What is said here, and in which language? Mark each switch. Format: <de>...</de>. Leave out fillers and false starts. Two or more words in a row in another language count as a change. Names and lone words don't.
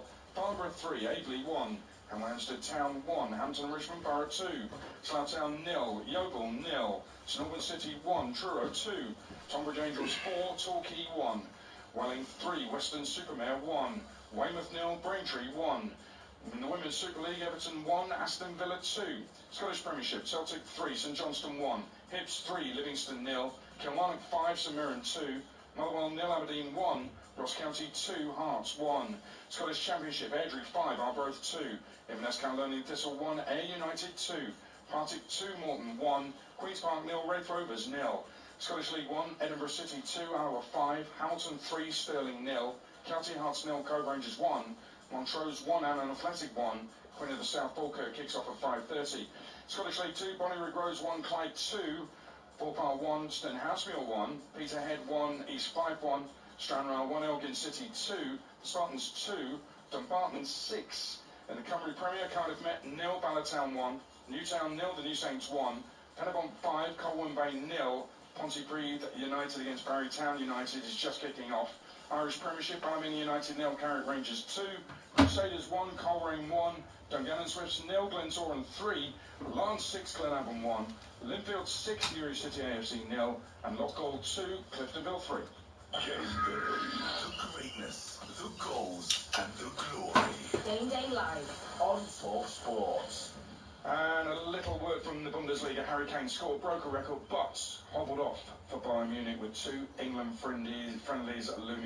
<en>Farnborough 3, Aveley 1. Hampstead Town 1, Hampton Richmond Borough 2. Slough Town 0, Yeovil 0. St Albans City 1, Truro 2. Tonbridge Angels 4, Torquay 1. Welling 3, Western Supermare 1. Weymouth 0, Braintree 1. In the Women's Super League, Everton 1, Aston Villa 2. Scottish Premiership, Celtic 3, St Johnstone 1. Hibs 3, Livingston 0. Kilmarnock 5, St Mirren 2. Motherwell 0, Aberdeen 1. Ross County 2, Hearts 1. Scottish Championship, Airdrie 5, Arbroath 2. Inverness Caledonian Thistle 1, Ayr United 2. Partick 2, Morton 1. Queen's Park 0, Wraith Rovers 0. Scottish League 1, Edinburgh City 2, Iowa 5. Hamilton 3, Stirling 0. Kelty Hearts 0, Cove Rangers 1. Montrose 1, Annan Athletic 1. Queen of the South Falkirk kicks off at 5:30. Scottish League 2, Bonnyrigg Rose 1, Clyde 2. Forfar 1, Stenhousemuir 1. Peterhead 1, East 5 1. Stranraer 1, Elgin City 2. Spartans 2. Dumbarton 6. In the Cymru Premier, Cardiff Met 0, Ballatown 1. Newtown 0, the New Saints 1. Pettibon 5, Colwyn Bay 0. Pontypridd United against Barry Town United is just kicking off. Irish Premiership, Ballymena United 0, Carrick Rangers 2. Crusaders 1, Coleraine 1. Dungannon Swifts 0, Glentoran 3. Lance 6, Glenavon 1. Linfield 6, Newry City AFC 0. And Loughgall 2, Cliftonville 3. Game day. The greatness, the goals, and the glory. Game Day Live On talkSPORT. And a little word from the Bundesliga. Harry Kane scored, broke a record, but hobbled off for Bayern Munich with 2 England friendlies looming.</en>